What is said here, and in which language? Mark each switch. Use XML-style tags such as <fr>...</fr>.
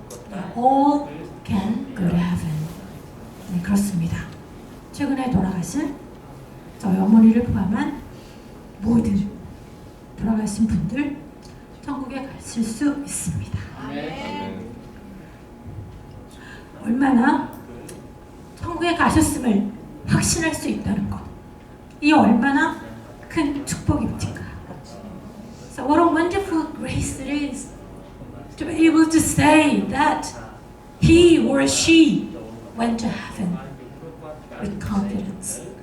<en>They all can go to heaven.</en> <ko>네, 그렇습니다. 최근에 돌아가신 저희 어머니를 포함한 모든 돌아가신 분들 천국에 가실 수 있습니다. 얼마나 천국에 가셨음을 확신할 수 있다는 것, 이 얼마나 큰 축복입니까?</ko> <en>So what a wonderful grace it is to be able to say that he or she went to heaven with confidence.</en>